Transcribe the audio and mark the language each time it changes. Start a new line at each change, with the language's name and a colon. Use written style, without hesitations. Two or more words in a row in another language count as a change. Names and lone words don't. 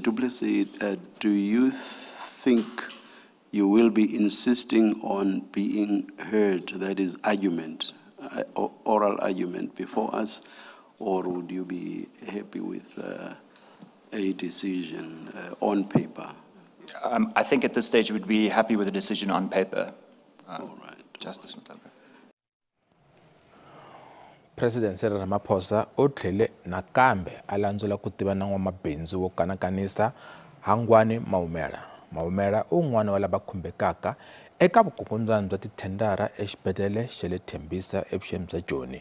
English: Du Plessis, do you think you will be insisting on being heard, that is argument, oral argument before us, or would you be happy with a decision on paper? I think at this stage we'd be happy with a decision on paper. All right. Justice Mhlanga.
Tsonga: President Cyril Ramaphosa u tlhele nakambe a landzela ku tiva na n'wamabindzu wo kanakanisa Hangwani Maumela. Maumela u un'wana wa lava khumbekaka eka vukungundzwana bya tithendara exibedhlele xa le Tembisa evuxeni bya Joni.